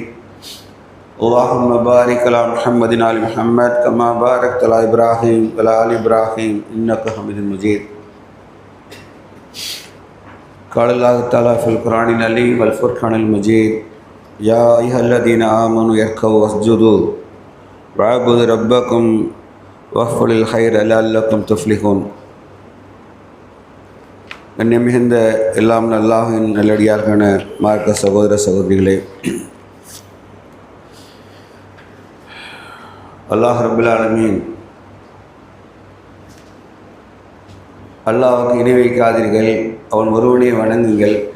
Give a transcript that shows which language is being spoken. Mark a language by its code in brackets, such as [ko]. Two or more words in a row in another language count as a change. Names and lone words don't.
[ar] اللهم بارك على محمد آل محمد كما باركت على إبراهيم وعلى آل إبراهيم إنك حميد مجيد. قال الله تعالى في القرآن العظيم والفرقان المجيد. يا أيها الذين آمنوا اركعوا واسجدوا واعبدوا ربكم وافعلوا الخير لعلكم تفلحون. [ta] கண்ணியம் மிகுந்த எல்லாம் அல்லாஹ்வின் நல்லடியார்களான மார்க்க சகோதர சகோதரிகளே, அல்லாஹ் [ar] رب العالمين [ta] அல்லாஹ்வுக்கு இணை வைக்காதீர்கள், அவன் ஒருவனை வணங்குங்கள்,